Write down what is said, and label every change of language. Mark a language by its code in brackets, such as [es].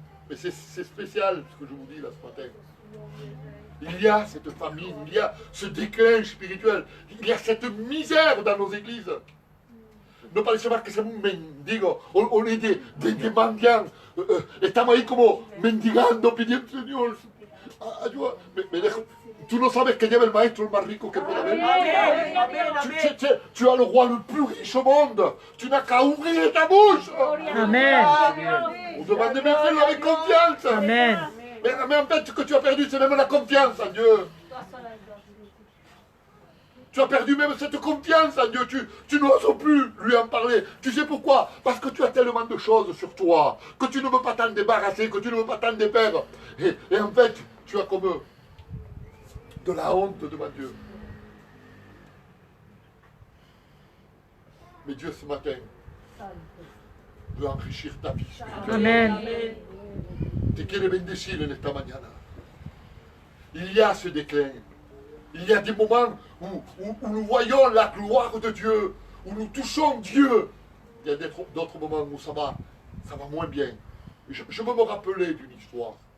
[fr] Mais c'est spécial ce que je vous dis là ce matin. Il y a cette famine, il y a ce déclin spirituel, il y a cette misère dans nos églises. [es] No parece más que ser un mendigo, [fr] on est des mendiants. [es] Estamos ahí como mendigando, pidiendo, Señor, Ayuda. Tú no sabes que lleva el maestro el más rico que pueda haber. Amen. Amen. Amen. [fr] Tu as le roi le plus riche au monde. Tu n'as qu'à ouvrir ta bouche. Amen. On demande de faire avec confiance. Amen. Mais en fait, ce que tu as perdu, c'est même la confiance en Dieu. Tu as perdu même cette confiance en Dieu. Tu n'oses plus lui en parler. Tu sais pourquoi? Parce que tu as tellement de choses sur toi que tu ne veux pas t'en débarrasser, que tu ne veux pas t'en défaire. Et en fait, tu as comme de la honte devant Dieu. Mais Dieu, ce matin, veut enrichir ta vie. Amen. [es] Te quiere bendecir en esta mañana. [fr] Il y a ce déclin. Il y a des moments où nous voyons la gloire de Dieu, où nous touchons Dieu. Il y a d'autres moments où ça va moins bien. Je veux me rappeler d'une histoire.